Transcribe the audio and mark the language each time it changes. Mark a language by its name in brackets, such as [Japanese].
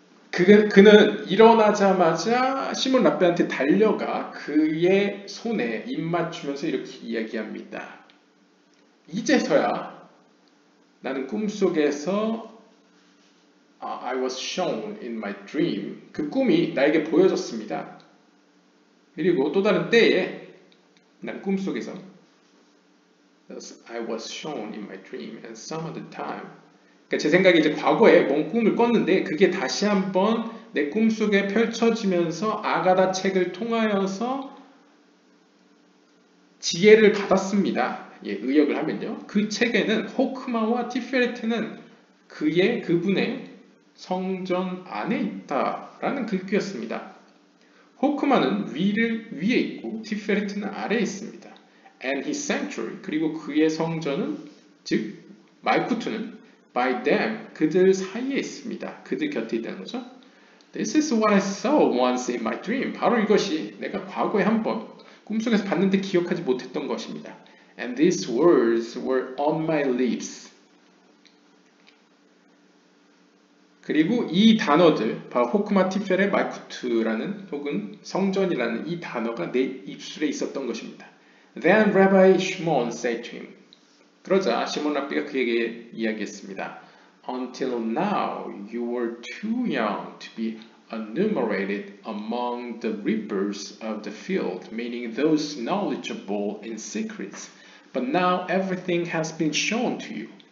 [Korean] 그는 일어나자마자 시몬 랍비한테 달려가 그의 손에 입 맞추면서 이렇게 이야기합니다. 이제서야 나는 꿈속에서 [English] I was shown in my dream. [Korean] 그 꿈이 나에게 보여졌습니다. 그리고 또 다른 때에 난 꿈속에서 [English] Thus I was shown in my dream and some other time. [Korean] 그러니까 제 생각에 이제 과거에 뭔 꿈을 꿨는데 그게 다시 한번 내 꿈속에 펼쳐지면서 아가다 책을 통하여서 지혜를 받았습니다. 의역을 하면요. 그 책에는 호크마와 티페레트는 그분의 성전 안에 있다라는 글귀였습니다. 호크마는 위에 있고 티페레트는 아래에 있습니다. [English] And his sanctuary, [Korean] 그리고 그의 성전은 즉 말쿠트는 [English] by them, [Korean] 그들 사이에 있습니다. 그들 곁에 있다는 거죠. [English] This is what I saw once in my dream. [Korean] 바로 이것이 내가 과거에 한번 꿈속에서 봤는데 기억하지 못했던 것입니다. [English] And these words were on my lips. [Korean] 그리고 이 단어들, 바로 호크마 티페레 말쿠트라는 혹은 성전이라는 이 단어가 내 입술에 있었던 것입니다. [English] Then Rabbi Shimon said to him. [Korean] 그러자 시몬 랍비가 그에게 이야기했습니다. [English] Until now you were too young to be enumerated among the reapers of the field, meaning those knowledgeable in secrets. But now everything has been shown to you.